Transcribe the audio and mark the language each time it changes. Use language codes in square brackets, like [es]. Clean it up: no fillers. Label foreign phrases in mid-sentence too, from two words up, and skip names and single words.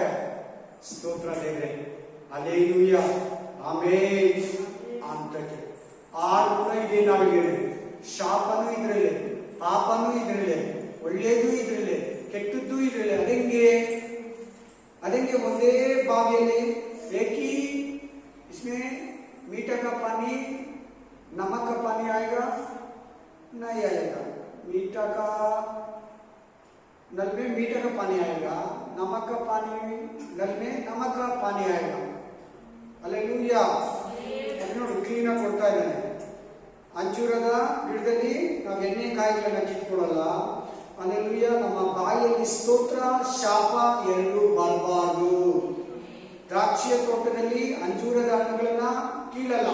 [kn] ಸ್ತೋತ್ರ ದೇವ್ರೆ, ಹಲ್ಲೆಲೂಯಾ, ಆಮೇನ್ ಅಂತಕ್ಕೆ. ಆರು ಕೂಡ ಇದೇ ನಾವಿಗೆ, ಶಾಪನೂ ಇದ್ರಲ್ಲೇ, ಪಾಪನೂ ಇದ್ರಲ್ಲೇ, ಒಳ್ಳೇದು ಇದ್ರಲ್ಲೇ, ಕೆಟ್ಟದ್ದು ಇದ್ರಲ್ಲೇ. [hi] अदेंगे [kn] ಒಂದೇ ಬಾವಿಯಲ್ಲಿ [hi] एक ही इसमें मीठा का पानी नमक का पानी आएगा? नहीं आएगा. मीठा का नल में मीठा का पानी आएगा, नमक का पानी नल में नमक का पानी आएगा. हालेलूया. [kn] ನೋಡಿ ಕ್ಲೀನ್ ಆಗಿ ಕೊಡ್ತಾ ಇದ್ದಾನೆ. ಅಂಜೂರದ ಗಿಡದಲ್ಲಿ ನಾವು ಎಣ್ಣೆ ಕಾಯಿಗಳನ್ನ ಕಿತ್ಕೊಳ್ಳಲ್ಲ. ಹಾಲೆಲೂಯಾ. ನಮ್ಮ ಬಾಯಲ್ಲಿ ಸ್ತೋತ್ರ, ಶಾಪ ಎರಡೂ ಬರಬಾರದು. ದ್ರಾಕ್ಷಿಯ ತೋಟದಲ್ಲಿ ಅಂಜೂರದ ಹಣ್ಣುಗಳನ್ನ ಕೀಳಲ್ಲ.